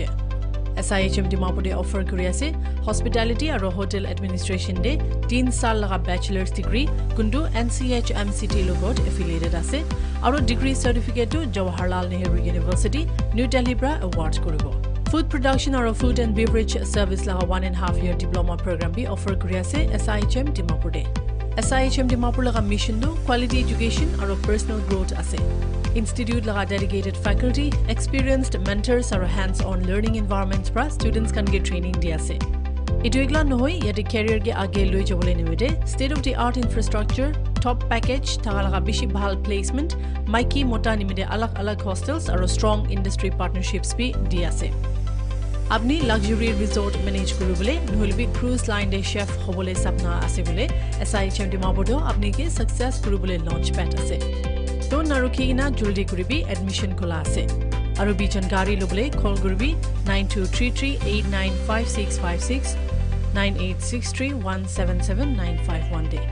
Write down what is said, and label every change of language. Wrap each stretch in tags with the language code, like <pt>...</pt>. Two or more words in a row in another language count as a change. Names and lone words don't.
<nag>SIHM Dimapur offer kuri ase hospitality aro</nag> <en>hotel administration</en> <nag>de 3 saal laga</nag> <en>bachelor's degree</en> <nag>kundu NCHMCT logot affiliated ase aro</nag> <en>degree certificate</en> <nag>to Jawaharlal Nehru University New Delhi bra award koribo.</nag> <en>Food production</en> <nag>aro</nag> <en>food and beverage service</en> <nag>laga 1.5</nag> <en>year diploma program</en> <nag>bi offer kuri ase SIHM Dimapur. SIHM Dimapur laga mission do</nag> <en>quality education</en> <nag>aro</nag> <en>personal growth</en> <nag>ase. Institute laga</nag> <en>dedicated faculty, experienced mentors</en> <nag>aro</nag> <en>hands-on learning environments</en> <nag>pra</nag> <en>students can get training</en> <nag>di ase. Itu egla nohoi yate career ge age loi jabole nimite</nag> <en>state of the art infrastructure, top package,</en> <nag>thaga laga bishi bhal placement, maiki mota nimite alag hostels aro</nag> <en>strong industry partnerships</en> <nag>bi di ase. Apni</nag> <en>luxury resort</en> <nag>manage kurubole nohilbi</nag> <en>cruise line</en> <nag>de chef hobole sapna ase bole SIHM Dimapur apni ke success kurubole</nag> <en>launch pad</en> <nag>ase. To narukhi na juldi kuribi admission khola ase. Aru bi jankari lobole call kuribi 9233895656 9863177951 de.</nag>